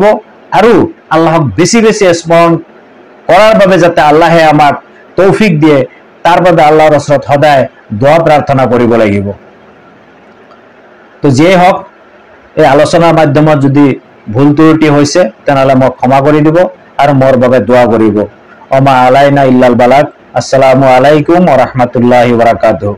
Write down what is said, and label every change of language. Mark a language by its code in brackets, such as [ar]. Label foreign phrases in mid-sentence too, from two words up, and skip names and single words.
[as] আৰু আল্লাহক বেছি বেছি স্মৰণ কৰাৰ বাবে যাতে আল্লাহে আমাক তৌফিক দিয়ে, তাৰ বাবে আল্লাহৰ ওচৰত সদায় দোৱা প্ৰাৰ্থনা কৰিব লাগিব। তো যিয়েই হওক, এই আলোচনাৰ মাধ্যমত যদি ভুল ত্ৰুটি হৈছে তেনেহলে মোক ক্ষমা কৰি দিব আৰু মোৰ বাবে দোৱা কৰিব। [ar] وما علينا إلا البلاغ. السلام عليكم ورحمة الله وبركاته.